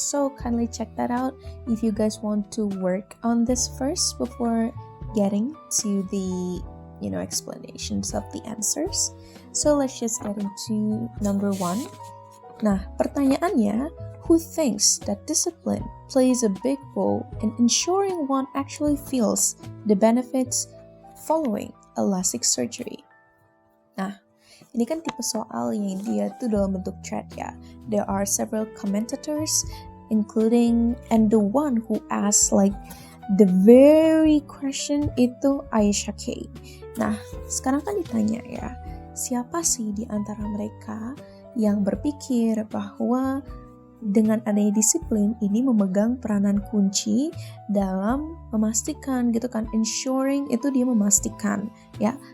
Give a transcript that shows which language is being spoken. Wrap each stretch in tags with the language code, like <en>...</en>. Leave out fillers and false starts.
<en>So kindly check that out if you guys want to work on this first before getting to the explanations of the answers. So let's just get into number 1.</en> <id>Nah, pertanyaannya,</id> <en>who thinks that discipline plays a big role in ensuring one actually feels the benefits following a LASIK surgery?</en> <id>Nah, ini kan tipe soal yang dia tuh dalam bentuk thread ya.</id> <en>There are several commentators, including and the one who asked like the very question</en> <id>itu</id> <en>Aisyah K.</en> <id>Nah, sekarang kan ditanya ya, siapa sih di antara mereka yang berpikir bahwa dengan adanya disiplin ini memegang peranan kunci dalam memastikan gitu kan, ensuring itu dia memastikan ya.</id>